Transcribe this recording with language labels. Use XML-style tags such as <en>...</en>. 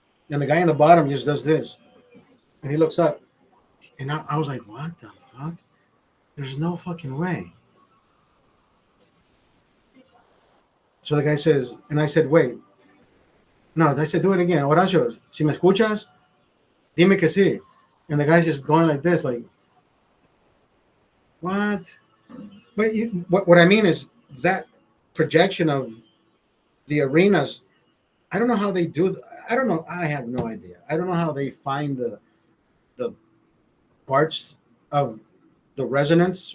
<en>And the guy in the bottom just does this. And he looks up. And I was like, what the fuck? There's no fucking way. So the guy says, and I said, wait. No, I said, do it again.</en> <es>Horacio, si me escuchas, dime que sí.</es> <en>And the guy's just going like this, like, what? But what I mean is that projection of the arenas. I don't know how they do. I don't know. I have no idea. I don't know how they find the parts of the resonance.</en>